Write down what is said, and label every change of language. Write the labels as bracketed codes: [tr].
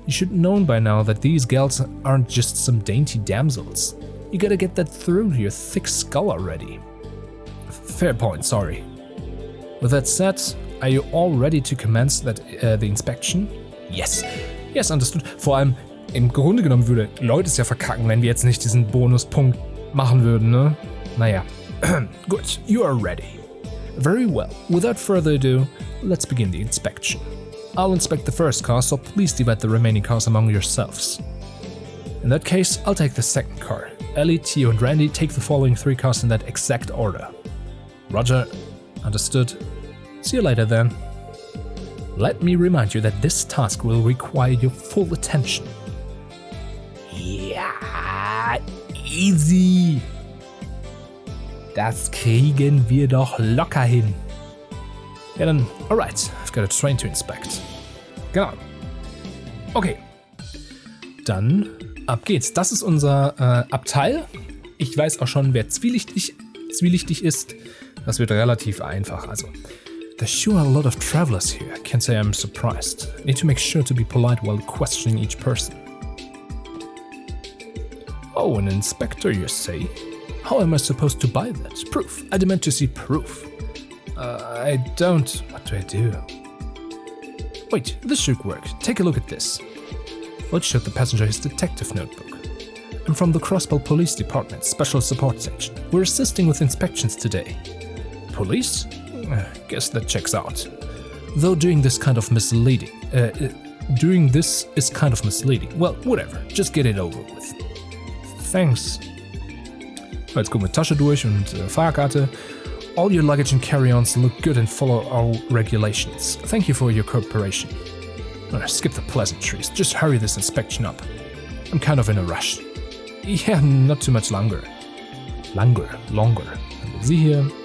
[en] You should know by now that these gals aren't just some dainty damsels. You gotta get that through your thick skull already. Fair point, sorry. With that said, are you all ready to commence the inspection? Yes, understood. [de] Vor allem, im Grunde genommen würde Leute es ja verkacken, wenn wir jetzt nicht diesen Bonuspunkt machen würden, ne? [en] Naja. Good, you are ready. Very well. Without further ado, let's begin the inspection. I'll inspect the first car, so please divide the remaining cars among yourselves. In that case, I'll take the second car. Ellie, Tio, and Randy take the following 3 cars in that exact order. Roger. Understood. See you later then. Let me remind you that this task will require your full attention. [de] Ja, easy. Das kriegen wir doch locker hin. Ja dann, [en] alright, I've got a train to inspect. [de] Genau. Okay. Dann ab geht's. Das ist unser Abteil. Ich weiß auch schon, wer zwielichtig ist. Das wird relativ einfach. [en] Also, there's sure a lot of travelers here. Can't say I'm surprised. Need to make sure to be polite while questioning each person. Oh, an inspector, you say? How am I supposed to buy that? Proof. I demand to see proof. I don't. What do I do? Wait, this should work. Take a look at this. Let's show the passenger his detective notebook. I'm from the Crossbell Police Department, Special Support Section. We're assisting with inspections today. Police? Guess that checks out. Though doing this is kind of misleading. Well, whatever. Just get it over with. Thanks. [de] Jetzt gucken wir Tasche durch und Fahrkarte. [en] All your luggage and carry-ons look good and follow our regulations. Thank you for your cooperation. Skip the pleasantries. Just hurry this inspection up. I'm kind of in a rush. Yeah, not too much longer. Longer. [de] Sie hier.